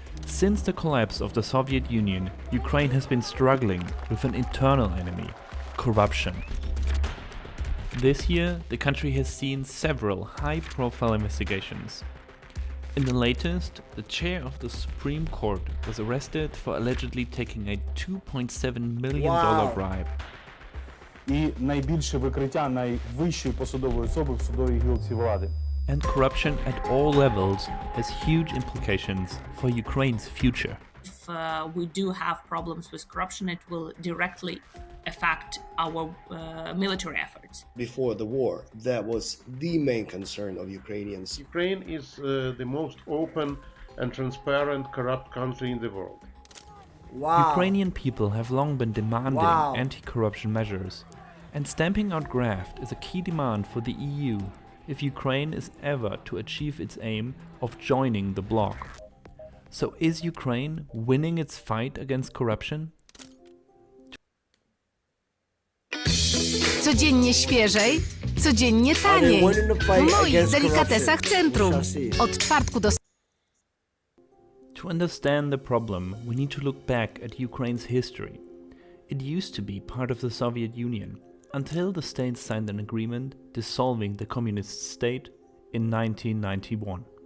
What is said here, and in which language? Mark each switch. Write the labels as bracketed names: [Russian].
[English] Since the collapse of the Soviet Union, Ukraine has been struggling with an internal enemy, corruption. This year, the country has seen several high-profile investigations. In the latest, the chair of the Supreme Court was arrested for allegedly taking a $2.7 million bribe. [Ukrainian] І найбільше викриття найвищої посадової особи в судовій гілці влади. [English] And corruption at all levels has huge implications for Ukraine's future. If we do have problems with corruption, it will directly affect our military efforts. Before the war, that was the main concern of Ukrainians. Ukraine is the most open and transparent corrupt country in the world. Wow. Ukrainian people have long been demanding Wow. anti-corruption measures, and stamping out graft is a key demand for the EU if Ukraine is ever to achieve its aim of joining the bloc. So is Ukraine winning its fight against corruption? [Polish] Codziennie świeżej, codziennie taniej. W moich delikatesach centrum. Od czwartku do... [English] To understand the problem, we need to look back at Ukraine's history. It used to be part of the Soviet Union, until the states signed an agreement dissolving the communist state in 1991.